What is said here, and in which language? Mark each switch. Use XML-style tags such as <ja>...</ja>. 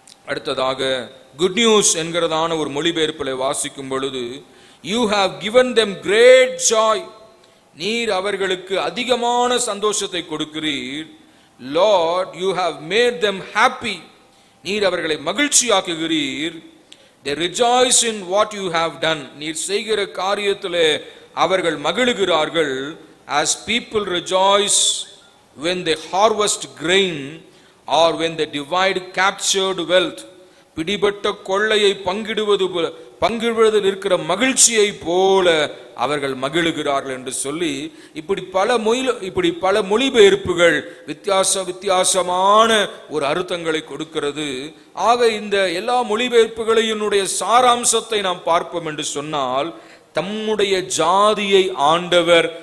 <ta>அடுத்ததாக good news என்கிறதான ஒரு மொழிபெயர்ப்பில் வாசிக்கும் பொழுது,</ta> <en>You have given them great joy.</en> <ta>நீர் அவர்களுக்கு அதிகமான சந்தோஷத்தை கொடுக்கிறீர்.</ta> <en>Lord, you have made them happy.</en> <ta>நீர் அவர்களை மகிழ்ச்சியாக்குகிறீர்.</ta> <en>They rejoice in what you have done.</en> <ta>நீர் செய்கிற காரியத்திலே அவர்கள் மகிழுகிறார்கள்.</ta> <en>As people rejoice when they harvest grain or when they divide captured wealth.</en> <ta>பிடிபட்ட கொள்ளையை பங்கிடுவதில் இருக்கிற மகிழ்ச்சியை போல அவர்கள் மகிழுகிறார்கள் என்று சொல்லி, இப்படி பல மொழிபெயர்ப்புகள் வித்தியாசமான ஒரு அர்த்தங்களை கொடுக்கிறது. ஆக இந்த எல்லா மொழிபெயர்ப்புகளினுடைய சாராம்சத்தை நாம் பார்ப்போம் என்று சொன்னால், தம்முடைய ஜாதியை ஆண்டவர்</ta>